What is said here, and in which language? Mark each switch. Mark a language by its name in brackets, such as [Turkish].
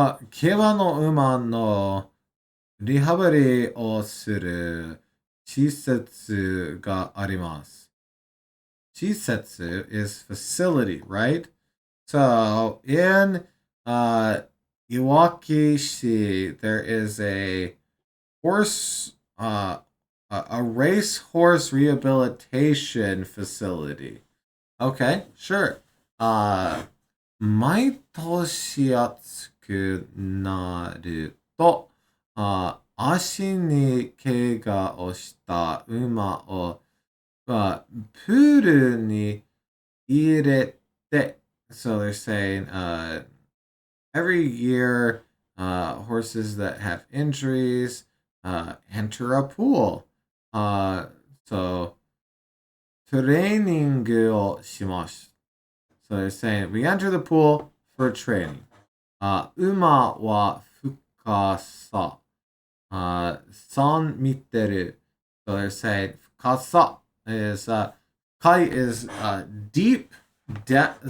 [Japanese] 競馬の馬のリハビリをする施設があります。 [English] 施設 is facility, right? So in Iwakishi, there is a horse, a racehorse rehabilitation facility. Okay, sure. [Japanese] 毎年暑くなると、足に怪我をした馬を、プールに入れて、 [English] so they're saying, every year, horses that have injuries enter a pool. [Japanese] So, トレーニングをします。 [English] So they're saying, we enter the pool for training. [Japanese] 馬は深さ。3 meter. [English] So they're saying, 深さ is, kai is deep, depth.